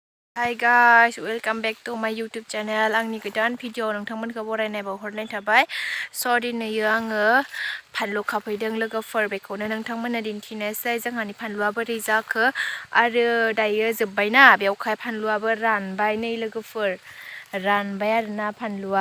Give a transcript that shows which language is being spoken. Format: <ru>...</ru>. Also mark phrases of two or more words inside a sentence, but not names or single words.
<en>Hi guys, welcome back to my YouTube channel.</en> <brx>आंनि गोदान भिडिअ नोंथांमोनखौ बरायनाय बावहरनाय थाबाय। स' दिनैयो आङो फानलु खाफैदों लोगोफोर बेखौनो नोंथांमोननो दिन्थिनोसै जोंहानि फानलुआ बोरै जाखो आरो दायो जोब्बायना बेवहाय फानलुआबो रानबाय नै लोगोफोर रानबाय आरोना फानलुआ।</brx>